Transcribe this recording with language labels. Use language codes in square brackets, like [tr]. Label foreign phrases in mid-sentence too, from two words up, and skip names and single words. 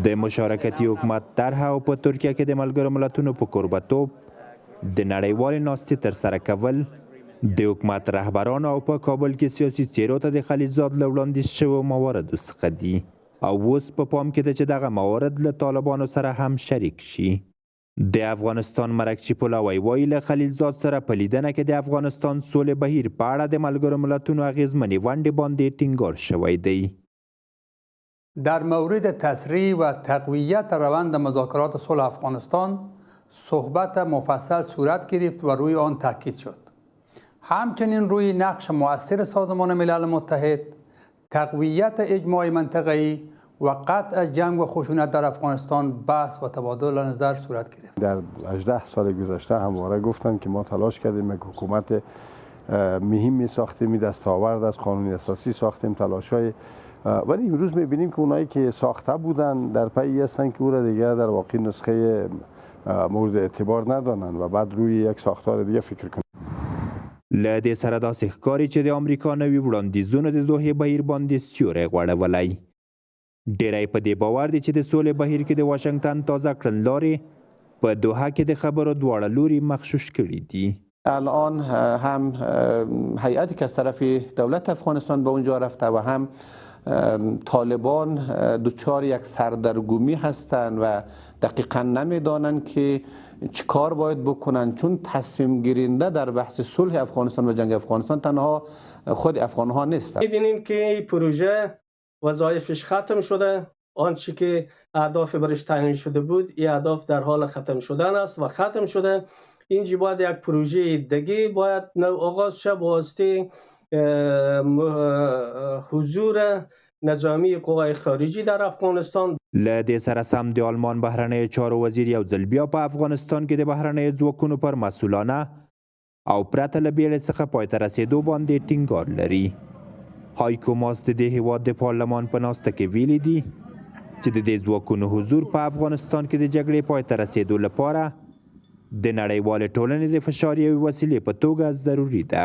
[ps] د مشارکتي حکومت طرحه او په ترکیه کې د ملګرو ملتونو په کوربه‌توب د نړیوالې ناستې ترسره کول د حکومت رهبرانو او په کابل کې سیاسي څیرو ته د خلیلزاد له وړاندیز شویو مواردو څخه دي او اوس په پام کې ده چې دغه موارد له طالبانو سره هم شریک شي. د افغانستان مرکچی پلاوی وایي له خلیلزاد سره په لیدنه کې د افغانستان سولې بهیر په اړه د ملګرو ملتونو اغیزمنې ونډې باندې ټینګار شوی دی. [fa] در مورد تسریع و تقویت روند مذاکرات صلح افغانستان صحبت مفصل صورت گرفت و روی آن تاکید شد. همچنین روی نقش مؤثر سازمان ملل متحد، تقویت اجماع منطقه‌ای و قطع جنگ و خشونت در افغانستان بحث و تبادل نظر صورت گرفت. در 18 سال گذشته همواره گفتم که ما تلاش کردیم یک حکومت مهمی ساختیم، دستاورد از قانون اساسی ساختیم، تلاش‌های، ولی امروز می‌بینیم که اونایی که ساخته بودن در پی هستن که او را دیگه در واقع نسخه مورد اعتبار ندانن و بعد روی یک ساختار دیگه فکر کنن. [ps] له دې سره داسې ښکاري چې د امریکا نوي وړاندیزونو د دوحې بهیر باندې سیوری غوړولی. ډیری په دې باور دي چې د سولې بهیر کې د واشنگټن تازه کړنلارې په دوحه کې د خبرو دواړه لوري مغشوش کړي دي. [fa] الان هم هیئتی که از طرف دولت افغانستان به اونجا رفته و هم طالبان دچار یک سردرگمی هستند و دقیقا نمیدانند که چی کار باید بکنن، چون تصمیم گیرنده در بحث صلح افغانستان و جنگ افغانستان تنها خود افغان ها نیستند. می‌بینیم که این پروژه وظایفش ختم شده، آنچه که اهداف برش تعیین شده بود این اهداف در حال ختم شدن است و ختم شده. اینجا باید یک پروژه دیگه باید نو آغاز شد واسطه حضور نظامی قوای خارجی در افغانستان. [ps] له دې سره سم د آلمان بهرنیو چارو وزیر یو ځل بیا په افغانستان کې د بهرنیو ځواکونو پر مسؤلانه او پرته له بیړې څخه پای ته رسېدو باندې ټینګار لري. هایکو ماس د دې هیواد د پارلمان په ناسته کې ویلي دي چې د دې ځواکونو حضور په افغانستان کې د جګړې پای ته رسېدو لپاره د نړیوالې ټولنې د فشار یوې وسیلې په توګه ضروري ده.